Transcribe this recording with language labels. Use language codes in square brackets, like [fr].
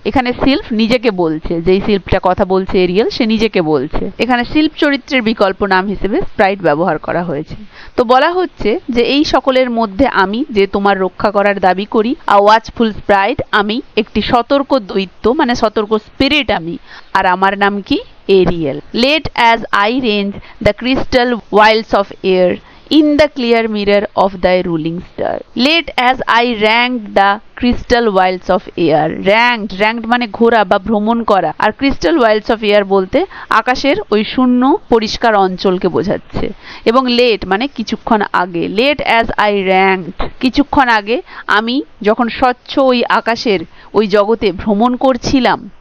[bn] এখানে সিলফ নিজেকে বলছে, যেই সিলফটা কথা বলছে এরিয়েল সে নিজেকে বলছে। এখানে সিলফ চরিত্রের বিকল্প নাম হিসেবে স্প্রাইট ব্যবহার করা হয়েছে। তো বলা হচ্ছে যে এই সকলের মধ্যে আমি যে তোমার রক্ষা করার দাবি করি, [en] a watchful sprite [bn] আমি একটি সতর্ক দৈত্য মানে সতর্ক স্পিরিট আমি, আর আমার নাম কি Ariel. [en] Late as I range the crystal wilds of air in the clear mirror of thy ruling star, late as I ranked the crystal wilds of air। [bn] ranked মানে ঘোরা বা ভ্রমণ করা, আর [en] crystal wilds of air [bn] বলতে আকাশের ওই শূন্য পরিষ্কার অঞ্চলকে বোঝাচ্ছে। এবং লেট মানে কিছুক্ষণ আগে, [en] late as I ranked [bn] কিছুক্ষণ আগে আমি যখন স্বচ্ছ ওই আকাশের ওই জগতে ভ্রমণ করছিলাম।